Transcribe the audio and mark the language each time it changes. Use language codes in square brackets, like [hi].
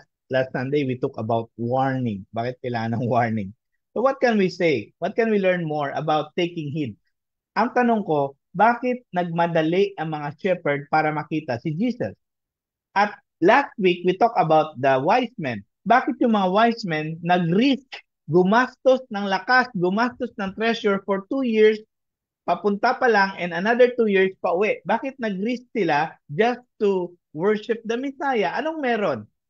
[en] last Sunday, we talk about warning. [tl] Bakit kailangan ng warning? [en] So what can we say? What can we learn more about taking heed? [tl] Ang tanong ko, bakit nagmadali ang mga shepherd para makita si Jesus? [en] At last week, we talked about the wise men. [tl] Bakit yung mga wise men nag-risk, gumastos ng lakas, gumastos ng treasure for 2 years, papunta pa lang, and another 2 years pa uwi? Bakit nag-risk sila [en] just to worship the Messiah? [tl] Anong meron?